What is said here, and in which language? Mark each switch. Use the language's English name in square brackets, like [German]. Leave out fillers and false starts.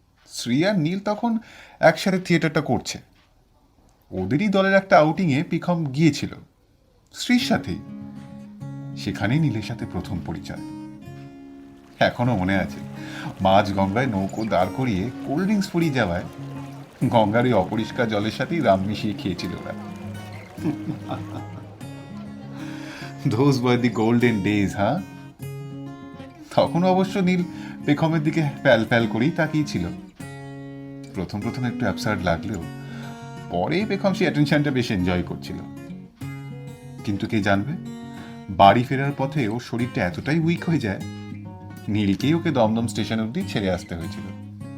[Bangla] শ্রী আর নীল তখন একসাথে থিয়েটারটা করছে। ওদেরই দলের একটা আউটিংয়ে পেখম গিয়েছিল শ্রীর সাথেই। সেখানেই নীলের সাথে প্রথম পরিচয়। এখনো মনে আছে, মাঝ গঙ্গায় নৌকো দাঁড় করিয়ে কোল্ড ড্রিঙ্কস ফুরিয়ে যাওয়ায় গঙ্গার ওই অপরিষ্কার জলের সাথেই রাম মিশিয়ে খেয়েছিল ওরা। [English] Those were the golden days, হ্যাঁ? [Bangla] তখন অবশ্য নীল পেখমের দিকে প্যাল প্যাল করেই তাকিয়েছিল। প্রথম একটু অ্যাবসার্ড লাগলেও পরে পেখম সেই অ্যাটেনশনটা বেশ এনজয় করছিল। কিন্তু কে জানবে, বাড়ি ফেরার পথে ওর শরীরটা এতটাই উইক হয়ে যায়, নীলকেই ওকে দমদম স্টেশন অব্দি ছেড়ে আসতে হয়েছিল।